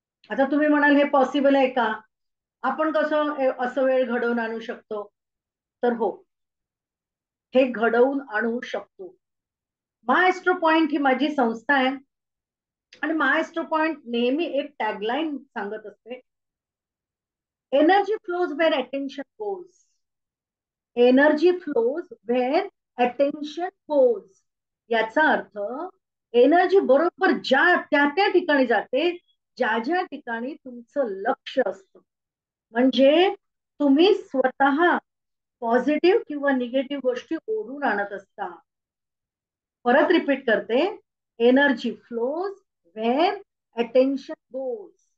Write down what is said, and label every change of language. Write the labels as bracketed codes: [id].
[mr] आता तुम्ही म्हणाल हे पॉसिबल आहे का? आपण कसं असं वेळ घडवून आणू शकतो? तर हो, हे घडवून आणू शकतो. मायस्ट्रो पॉइंट ही माझी संस्था आहे आणि मायस्ट्रो पॉइंट नेहमी एक टॅगलाईन सांगत असते, [en] Energy flows where attention goes. Energy flows where attention goes. [mr] याचा अर्थ एनर्जी बरोबर त्या ठिकाणी जाते ज्या ठिकाणी तुमचं लक्ष असतं. म्हणजे तुम्ही स्वतः पॉझिटिव्ह किंवा निगेटिव्ह गोष्टी ओढून आणत असता. परत रिपीट करते, [en] Energy flows where attention goes.